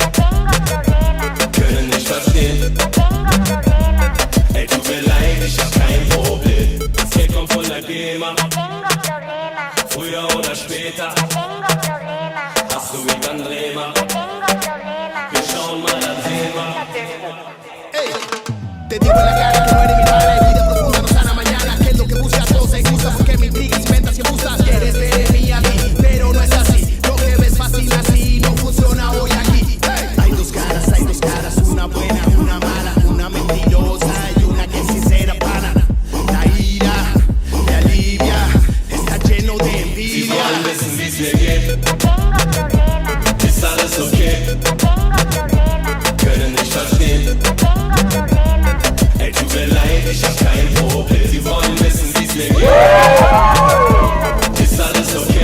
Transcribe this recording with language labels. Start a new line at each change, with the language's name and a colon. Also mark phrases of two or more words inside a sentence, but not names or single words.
German: Können nicht verstehen. Ey, tut mir leid, ich hab kein Problem. Das Geld kommt von der GEMA. Früher oder später. Hast du mich an Drehmer? Wir schauen mal, dann sehen wir.
Spanish: Te digo en la cara que no eres mi mala herida profunda, no sana mañana. Que es lo que buscas, todo se gusta porque me intrigas, inventas y abusas. Quieres ver en mí a mí, pero no es así. Lo que ves fácil así no funciona hoy aquí. Hey. Hay dos caras, una buena, una mala, una mentirosa y una que es sincera pana. La ira te alivia, está lleno de envidia.
German: Sie wollen wissen, wie's mir geht. Ist alles okay? Können nicht verstehen. Ey, tut mir leid, ich hab kein Problem. Sie wollen wissen, wie's mir geht. Ist alles okay?